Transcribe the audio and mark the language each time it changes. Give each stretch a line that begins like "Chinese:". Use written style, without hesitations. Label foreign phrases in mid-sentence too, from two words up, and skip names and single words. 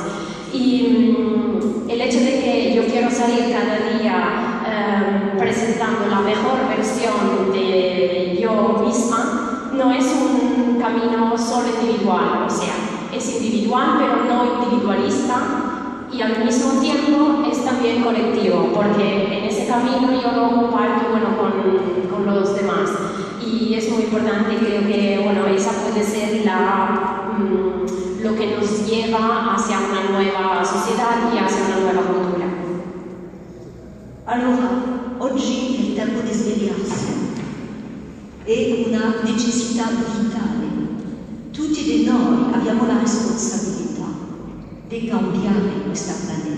Spanish: Y el hecho de que yo quiero salir cada día presentando la mejor versión de yo misma no es un camino solo individual, o sea, es individual pero no individualista, y al mismo tiempo es también colectivo, porque en ese camino yo lo comparto, bueno, con los demás, y es muy importante. Creo que, bueno, esa puede ser lo que nos lleva hacia una nueva
Italian: società e
Spanish: hacia
Italian: una nuova cultura. Allora, oggi è il tempo di svegliarsi, è una necessità vitale. Tutti di noi abbiamo la responsabilità di cambiare questa pianeta.